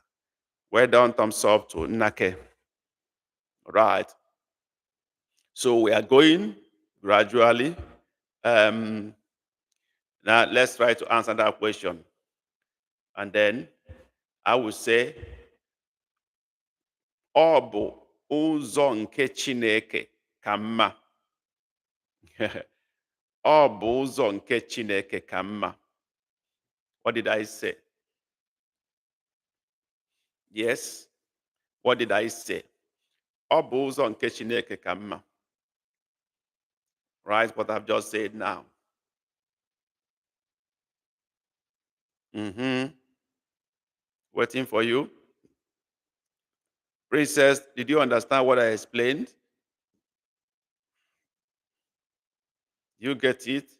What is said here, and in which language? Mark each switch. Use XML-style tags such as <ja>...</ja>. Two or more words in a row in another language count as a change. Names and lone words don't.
<en>Well done, thumbs up to Nake. Right. So we are going gradually. Now let's try to answer that question. And then I will say,</en> <ig>ọ bụ ụzọ nke Chineke ka mma. Ọ bụ ụzọ nke Chineke ka mma.</ig> <en>What did I say? Yes. What did I say?</en> <ig>Ọ bụ ụzọ nke Chineke ka mma.</ig> <en>Right, what I've just said now. Waiting for you. Princess, did you understand what I explained? You get it?</en>